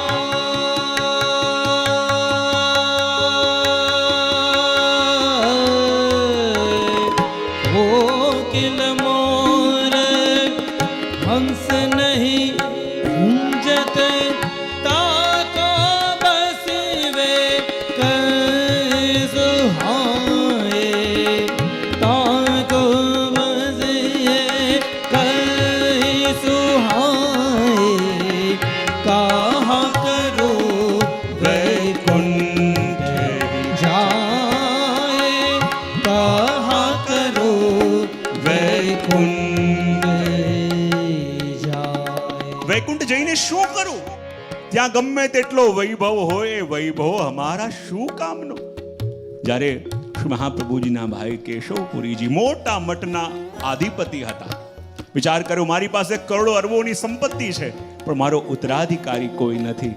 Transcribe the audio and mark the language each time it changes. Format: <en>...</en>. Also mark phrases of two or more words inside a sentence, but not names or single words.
<bra>कोकिल मोर हंस नहीं कुंजत, ताको बसिवे कै सुहाए, ताको बसिवे कै सुहाए, कहा करो वैकुंठ जाए, कहा करो वैकुंठ जाए।</bra> <gu>વૈકુંઠ જઈને શું કરું? ત્યાં ગમે તેટલો વૈભવ હોય, એ વૈભવ અમારા શું કામનો? જ્યારે શ્રી મહાપ્રભુજીના ભાઈ કેશવપુરીજી મોટા મઠના અધિપતિ હતા. વિચાર કર્યો, મારી પાસે કરોડો અરબોની સંપત્તિ છે, પણ મારો ઉત્તરાધિકારી કોઈ નથી.</gu>